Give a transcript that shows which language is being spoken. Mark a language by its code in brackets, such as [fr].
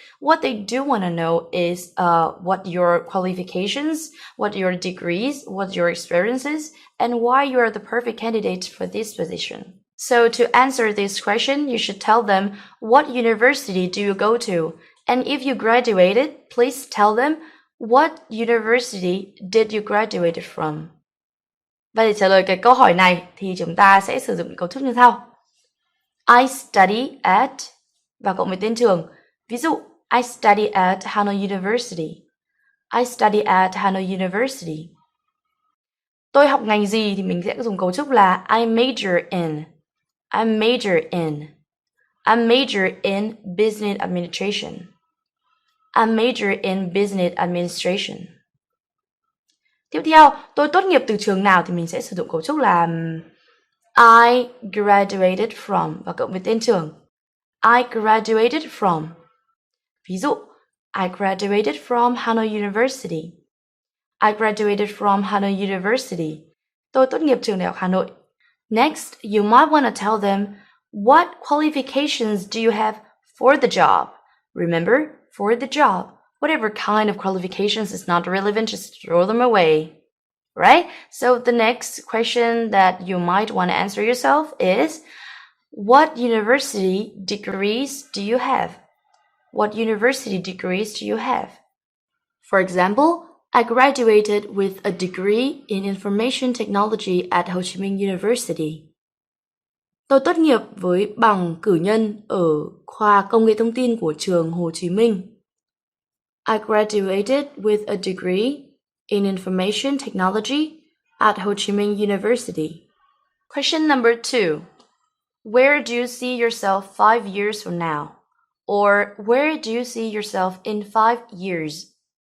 [en] What they do want to know is what your qualifications, what your degrees, what your experiences, and why you are the perfect candidate for this position. So to answer this question, you should tell them what university do you go to? And if you graduated, please tell them what university did you graduate from? [vi] Và để trả lời cái câu hỏi này thì chúng ta sẽ sử dụng cấu trúc như sau. [en] I study at [vi] và cộng với tên trường. Ví dụ, [en] I study at Hanoi University. I study at Hanoi University. [vi] Tôi học ngành gì thì mình sẽ dùng cấu trúc là [en] I major in. I major in. I major in business administration. I major in business administration. [vi] Tiếp theo, tôi tốt nghiệp từ trường nào thì mình sẽ sử dụng cấu trúc là [en] I graduated from [vi] và cộng với tên trường. [en] I graduated from. [vi] Ví dụ, [en] I graduated from Hanoi University. I graduated from Hanoi University. [vi] Tôi tốt nghiệp trường Đại học Hà Nội. [en] Next, you might want to tell them what qualifications do you have for the job. Remember, for the job. Whatever kind of qualifications is not relevant, just throw them away. Right? So the next question that you might want to answer yourself is, what university degrees do you have? What university degrees do you have? For example, I graduated with a degree in information technology at Ho Chi Minh University. [vi] Tôi tốt nghiệp với bằng cử nhân ở khoa công nghệ thông tin của trường Hồ Chí Minh. [en] I graduated with a degree in information technology at Ho Chi Minh University. Question number 2. Where do you see yourself 5 years from now? Or where do you see yourself in 5 years?